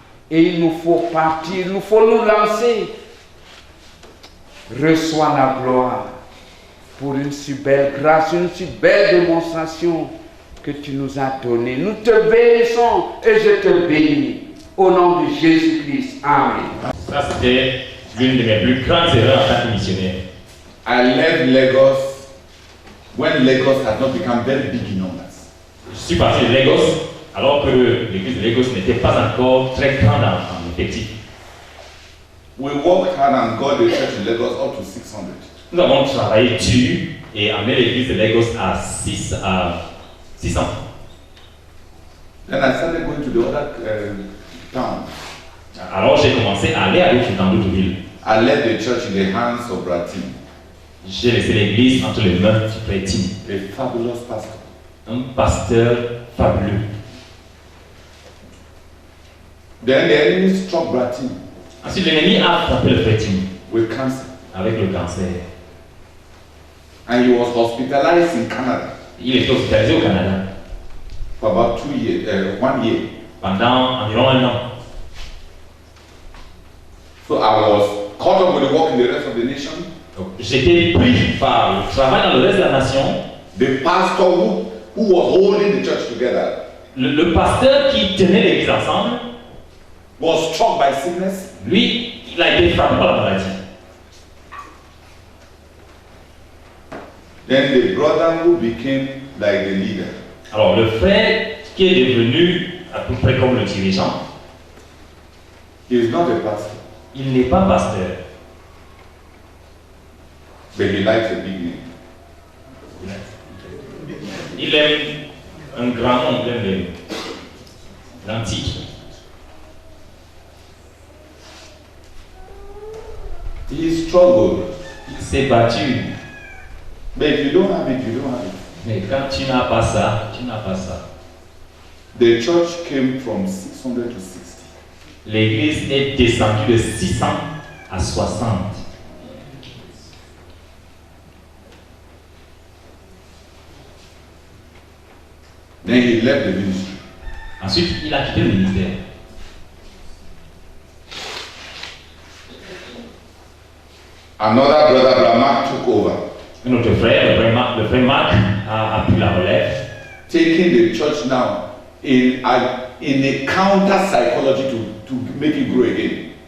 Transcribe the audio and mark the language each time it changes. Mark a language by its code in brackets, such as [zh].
[fr] Et il nous faut partir, il nous faut nous lancer. Reçois la gloire, pour une si belle grâce, une si belle démonstration que tu nous as donnée. Nous te bénissons et je te bénis. Au nom de Jésus-Christ. Amen. Ça, c'était l'une de mes plus grandes erreurs en tant que missionnaire. [en] I left Lagos when Lagos had not become very big in numbers. [fr] Je suis parti de Lagos alors que l'église de Lagos n'était pas encore très grande en effectif. [en] We worked hard and got the church in Lagos up to 600. [fr] Nous avons travaillé dur et amené l'église de Lagos à 600. [en] Then I started going to the other towns. [fr] Alors j'ai commencé à aller dans d'autres villes. [en] I left the church in the hands of Bratim, [fr] J'ai laissé l'église entre les mains du frère Tim, [en] a fabulous pastor. [fr] un pasteur fabuleux. [en] Then the enemy struck Bratim [fr] Ensuite l'ennemi a frappé le frère Tim [en] with cancer, [fr] avec le cancer. [en] and he was hospitalized in Canada [fr] Il est hospitalisé au Canada [en] for about 1 year. [fr] pendant environ 1 an. [en] So I was caught up with the work in the rest of the nation. [fr] Donc, j'étais pris par le travail dans le reste de la nation. [en] The pastor who was holding the church together [fr] Le pasteur qui tenait l'église ensemble, [en] was struck by sickness. [fr] lui, il a été frappé par la maladie. [en] Then the brother who became like the leader, [fr] Alors le frère qui est devenu à peu près comme le dirigeant, [en] he is not a pastor, [fr] il n'est pas pasteur. [en] but he likes a big name. [fr] Il aime un grand nom, il aime l'antique. [en] He struggled. [fr] Il s'est battu. [en] But if you don't have it, you don't have it. [fr] Mais quand tu n'as pas ça, tu n'as pas ça. [en] The church came from 600 to 60. [fr] L'église est descendue de 600 à 60. [en] Then he left the ministry. [fr] Ensuite, il a quitté le ministère. [en] Another brother, Brahma, took over, [fr] Un autre frère, le frère Marc, a pris la relève. [en] taking the church now in a counter psychology to make it grow again.